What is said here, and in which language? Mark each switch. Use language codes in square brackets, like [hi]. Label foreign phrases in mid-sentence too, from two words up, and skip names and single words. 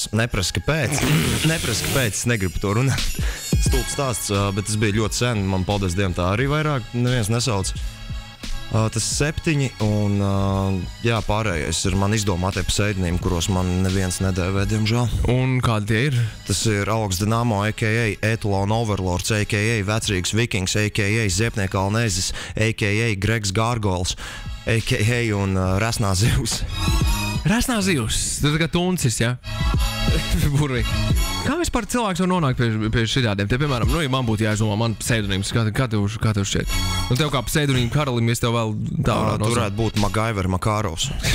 [lv] Neprasa, kāpēc, es negribu to runāt. Stulbs stāsts, bet tas bija ļoti sen, man paldies Dievam tā arī vairāk neviens nesauc. Tas 7, un pārējais ir man izdomātie pseidonīmi, kuros man neviens nedēvē, diemžēl. Un kādi tie ir? Tas ir Aleks Dinamo, a.k.a. Etalon Overlords, a.k.a. Vecrīgs Vikings, a.k.a. Ziepnieka Alnēzis, a.k.a. Gregs Gārgols, a.k.a. un Resnā Zivs. Resnā Zivs? Tu tā kā tuncis, ja? Burvīgi. Kā vispār cilvēks var nonākt pie šitādiem? Te, piemēram, ja man būtu jāizdomā man pseidonīms, kā tev šķiet? Tev kā pseidonīmu karalim, es tev vēl tā varētu nosaukt. Turētu būt Magaiver Makārovs.